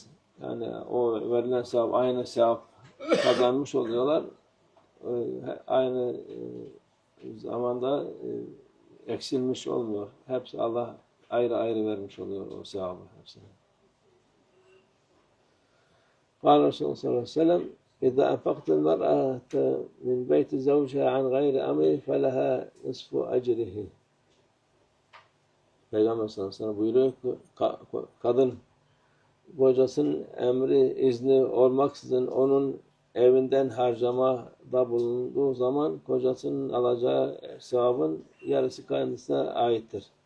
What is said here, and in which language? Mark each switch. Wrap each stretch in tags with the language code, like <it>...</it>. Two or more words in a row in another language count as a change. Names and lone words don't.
<tr>Yani o verilen sevap aynı sevap kazanmış oluyorlar. Aynı zamanda eksilmiş olmuyor. Hepsi Allah ayrı ayrı vermiş oluyor o sevabı hepsine.</tr> <ar>قال رسول الله صلى الله عليه وسلم إذا أنفقت المرأة من بيت زوجها عن غير أمره فلها نصف أجره.</ar> <tr>Peygamber</tr> <ar>صلى الله عليه وسلم</ar> <tr>buyuruyor ki kadın kocasının emri izni olmaksızın onun evinden harcamada bulunduğu zaman kocasının alacağı sevabın yarısı kendisine aittir.</tr>